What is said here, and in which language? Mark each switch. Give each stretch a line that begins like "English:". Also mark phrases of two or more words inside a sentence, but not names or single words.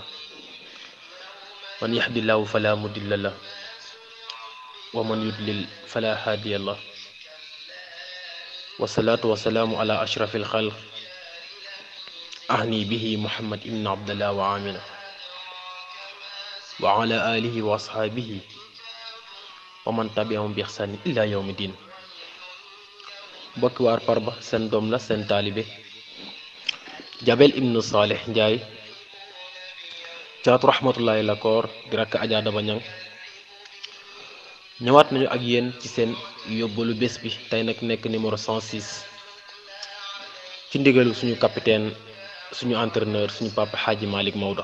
Arabic: من يهد الله فلا مضل له ومن يضلل فلا هادي له. والصلاة والسلام على أشرف الخلق أعني به محمد بن عبد الله وآمنة وعلى آله وأصحابه ومن تبعهم بإحسان إلى يوم الدين.
Wolof: mbokki waar Parba seen doom la seen taalibe Jabel ibnu Saleh Ndiaye caatu rahmatullahi la koor di rakk Adja Daba Ñang ñëwaat nañu ak yéen ci seen yóbbalu bés bi tey nag nekk numéro 106 ci ndigalu suñu capitaine suñu entraîneur suñu papa Hadji Malick Maodo.